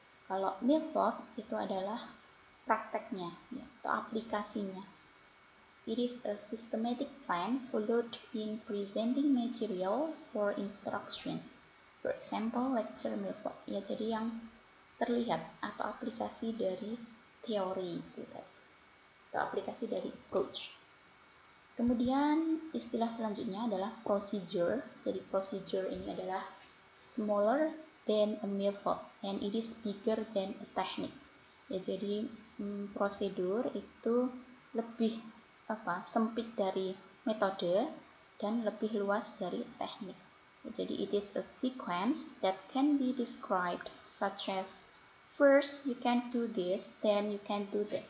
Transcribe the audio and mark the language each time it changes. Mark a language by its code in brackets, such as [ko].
[id] Kalau method itu adalah prakteknya ya, atau aplikasinya. [en] It is a systematic plan followed in presenting material for instruction. For example, lecture method. [id] Ya, jadi yang terlihat atau aplikasi dari teori itu atau aplikasi dari approach. Kemudian istilah selanjutnya adalah procedure. Jadi procedure ini adalah [en] smaller than a method and it is bigger than a technique. [id] Ya, jadi prosedur itu lebih sempit dari metode dan lebih luas dari teknik. Ya, jadi [en] it is a sequence that can be described such as first you can do this, then you can do that.